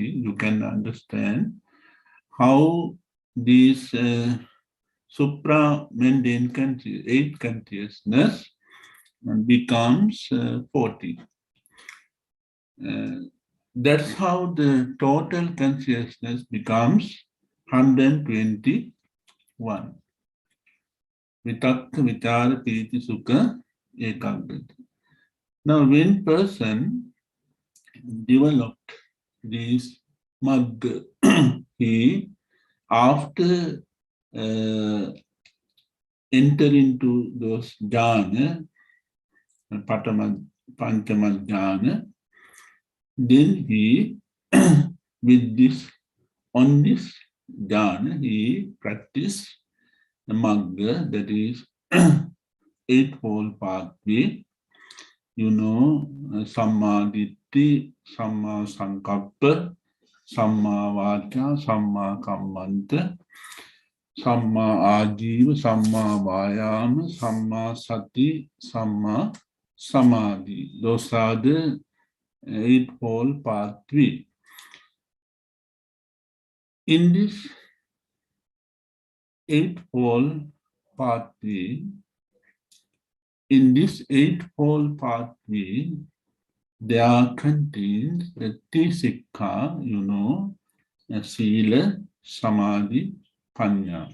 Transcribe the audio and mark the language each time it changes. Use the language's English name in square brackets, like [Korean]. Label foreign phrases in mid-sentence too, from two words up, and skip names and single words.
[English] You can understand how these supra-mundane eight consciousness becomes 40. That's how the total consciousness becomes 121. [Pali] Vitakka, vichara, piti, sukha, ekaggata. [English] Now, when person developed this magga, he, after enter into those jhana, panchamajjhana, then he, with this, on this jhana, he practiced the magga, that is eightfold pathway. You know, [Pali] samma ditti, samma sankappa, samma vaca, samma kammanta, samma ajiva, samma vayama, samma sati, samma samadhi. [English] Those are the eightfold pathway. In this eightfold pathway, there are contained the Tisikha, you know, [Pali] Sila, Samadhi, Panya.